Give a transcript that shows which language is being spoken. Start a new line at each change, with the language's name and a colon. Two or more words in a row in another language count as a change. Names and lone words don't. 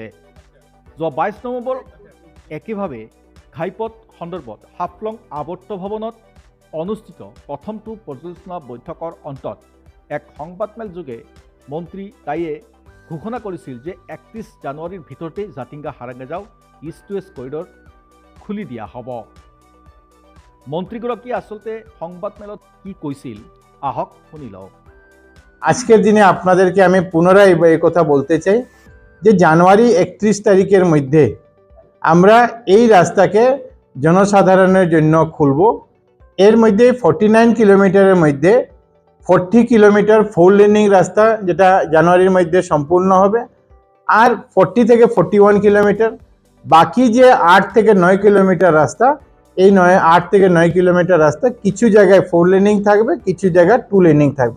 Assamese: যোৱা 22 নৱেম্বৰ একেভাৱে ঘাইপথ সন্দৰ্ভত হাফলং আৱৰ্ত ভৱনত অনুষ্ঠিত প্ৰথমটো পৰ্যালোচনা বৈঠকৰ অন্তত এক সংবাদমেল যোগে মন্ত্ৰী ৰায়ে ঘোষণা কৰিছিল যে 31 জানুৱাৰীৰ ভিতৰতে জাতিংগা হাৰাংগাজাও
English: East West corridor
Assamese: খুলি দিয়া হ'ব। মন্ত্ৰীগৰাকীয়ে আসলতে সংবাদমেলত কি কৈছিল আহক শুনি লওক।
Bangla: আজকের দিনে আপনাদেরকে আমি পুনরায় এই কথা বলতে চাই যে জানুয়ারি 31 তারিখের মধ্যে আমরা এই রাস্তাকে জনসাধারণের জন্য খুলব। এর মধ্যে 49 কিলোমিটারের মধ্যে 40 কিলোমিটার 4 লেনিং রাস্তা যেটা জানুয়ারির মধ্যে সম্পূর্ণ হবে, আর 40 থেকে 41 কিলোমিটার, বাকি যে 8 থেকে 9 কিলোমিটার রাস্তা, এই 8 থেকে 9 কিলোমিটার রাস্তা কিছু জায়গায় 4 লেনিং থাকবে, কিছু জায়গায় 2 লেনিং থাকবে।